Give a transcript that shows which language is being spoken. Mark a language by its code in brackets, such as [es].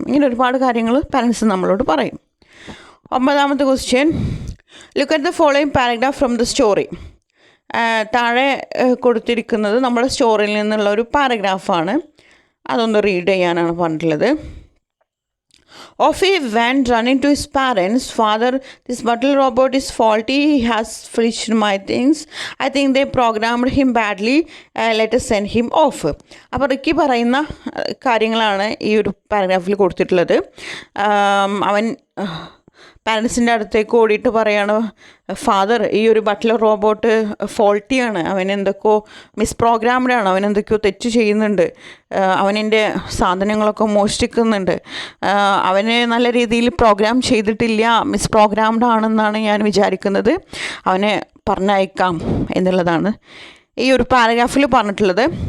[ml] ഇങ്ങനെ ഒരുപാട് കാര്യങ്ങൾ പാരൻസ് നമ്മളോട് പറയും. 9ാമത്തെ question. Look at the following paragraph from the story. താഴെ കൊടുത്തിരിക്കുന്നത് നമ്മുടെ സ്റ്റോറിയിൽ നിന്നുള്ള ഒരു പാരഗ്രാഫാണ്. അതൊന്ന് റീഡ് ചെയ്യാനാണ് പറഞ്ഞിട്ടുള്ളത്. [en] Off he went running to his parents. Father, this butler robot is faulty. He has finished my things. I think they programmed him badly. Let us send him off. [ml] അപ്പോൾ Ricky പറയുന്ന കാര്യങ്ങളാണ് ഈ ഒരു പാരഗ്രാഫിൽ കൊടുത്തിട്ടുള്ളത്. അവൻ പാരൻസിൻ്റെ അടുത്തേക്ക് ഓടിയിട്ട് പറയാണ്, ഫാദർ, ഈ ഒരു ബട്ട്ലർ റോബോട്ട് ഫോൾട്ടിയാണ്, അവൻ എന്തൊക്കെയോ മിസ്പ്രോഗ്രാംഡാണ്, അവൻ എന്തൊക്കെയോ തെറ്റ് ചെയ്യുന്നുണ്ട്, അവനെൻ്റെ സാധനങ്ങളൊക്കെ മോഷ്ടിക്കുന്നുണ്ട്, അവന് നല്ല രീതിയിൽ പ്രോഗ്രാം ചെയ്തിട്ടില്ല, മിസ്പ്രോഗ്രാംഡ് ആണെന്നാണ് ഞാൻ വിചാരിക്കുന്നത്, അവനെ പറഞ്ഞയക്കാം എന്നുള്ളതാണ് ഈ ഒരു പാരഗ്രാഫിൽ പറഞ്ഞിട്ടുള്ളത്.